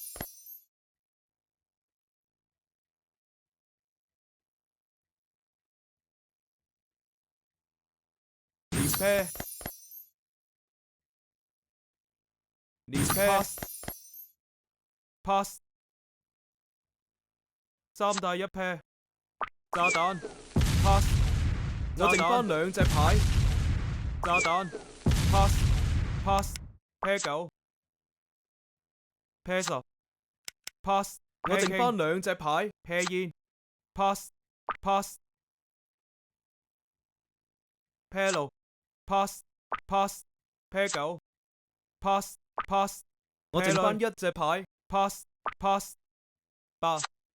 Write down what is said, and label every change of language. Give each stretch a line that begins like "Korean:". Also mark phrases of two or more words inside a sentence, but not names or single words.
Cantonese: 連啤連啤
English: pass pass，
Cantonese: 3帶1啤，炸彈 pass， 我剩返2隻牌，炸彈
English: pass pass，
Cantonese: 啤9，啤10 pass， 我剩返2隻牌，啤煙
English: pass pass，
Cantonese: 啤6
English: pass pass，
Cantonese: 啤9
English: pass pass，
Cantonese: 我剩返1隻牌
English: pass pass，
Cantonese: 8